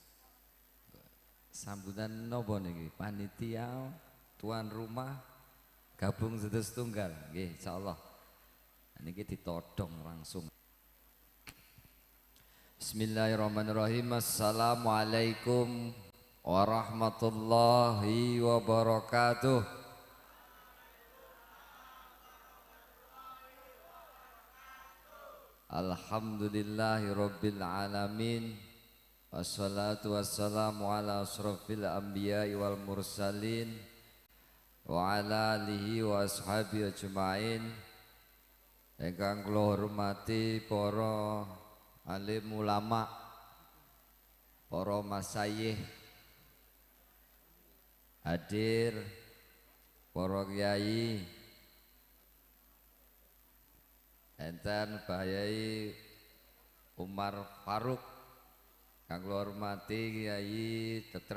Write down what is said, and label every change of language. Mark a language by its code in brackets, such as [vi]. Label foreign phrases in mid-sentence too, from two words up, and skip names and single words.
[jv] Sambutan nopo niki? [id] Panitia, tuan rumah, gabung sedos tunggal. [jv] Nggih, insyaallah. Niki ditodong langsung. [ar] بسم الله الرحمن الرحيم. السلام عليكم ورحمة الله وبركاته. الحمد لله رب العالمين. والصلاة والسلام على أشرف الأنبياء والمرسلين وعلى آله وأصحابه أجمعين. [jv] Ingkang kula hormati para alim ulama, para masyayikh hadir, para kiai, enten Bahyai Umar Faruk, kang kula hormati Kiai Dr.